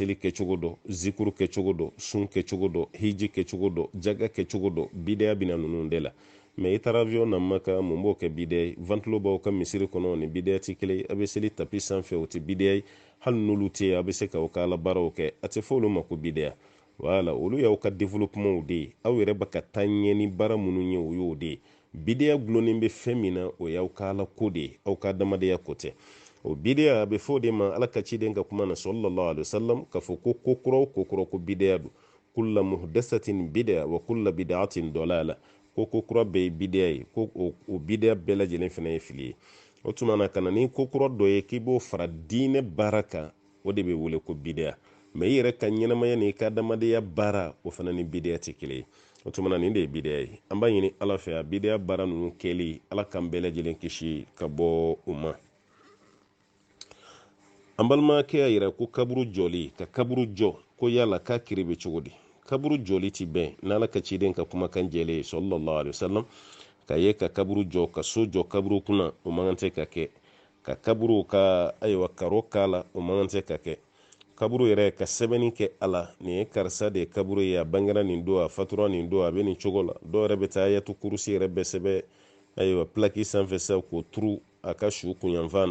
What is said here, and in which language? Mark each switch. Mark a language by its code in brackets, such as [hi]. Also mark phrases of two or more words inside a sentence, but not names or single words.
[bm] seli kɛcogo dɔ zikuru kɛcogo dɔ sun kɛcogo dɔ hiji kɛcogo dɔ jaga kɛcogo dɔ bideya bɛna ninnu de la mais i taara avion na maka mun b'o kɛ bideya ye ventilo b'aw ka misiri kɔnɔ ni bideya tɛ kelen ye a bɛ seli tapi sanfɛ o tɛ bideya ye hali n'olu tɛ yen a bɛ se k'aw ka ala baaraw kɛ a tɛ fɔ olu ma ko bideya wala olu y'aw ka développementw de ye aw yɛrɛ bɛ ka taa ɲɛ ni baara minnu ye o y'o de ye bideya gulonnen bɛ fɛn min na o y'aw ka ala ko de ye aw ka adamadenya ko tɛ o bideya a bɛ fɔ de ma ala ka ciden ka kuma na [ar] صلى الله عليه وسلم [bm] k'a fɔ ko kokura o kokura ko bideya don [ar] كل محدثة [bm] bideya [ar] وكل بدعة ضلالة [bm] ko kokura bɛɛ ye bideya ye ko o bideya bɛɛ lajɛlen fana ye fili ye o tuma na ka na ni kokura dɔ ye k'i b'o fara diinɛ baara kan o de bɛ wele ko bideya mais i yɛrɛ ka ɲɛnamaya ni ka adamadenya baara o fana ni bideya tɛ kelen ye o tuma na nin de ye bideya ye an b'a ɲini ala fɛ a bideya baara ninnu kɛli ala k'an bɛɛ lajɛlen kisi ka bɔ u ma an balimakɛ y'a yira ko kaburu jɔli ka kaburu jɔ ko yala k'a kiri bɛ cogo di kaburu jɔli ti bɛn n'ala ka ciden ka kumakan jɛlen ye [ar] صلى الله عليه وسلم [bm] ka ye ka kaburu jɔ ka so jɔ kaburu kunna o man kan tɛ ka kɛ ka kaburu ka ayiwa karo k'a la o man kan tɛ ka kɛ kaburu yɛrɛ ka sɛbɛnni kɛ ala nin ye karisa de ye kaburu ye a bangera nin don a fatura nin don a bɛ nin cogo la dɔw yɛrɛ bɛ taa ayatu kurusi yɛrɛ bɛɛ sɛbɛ ayiwa pilaki sanfɛ sa k'o turu a ka su kunyanfan na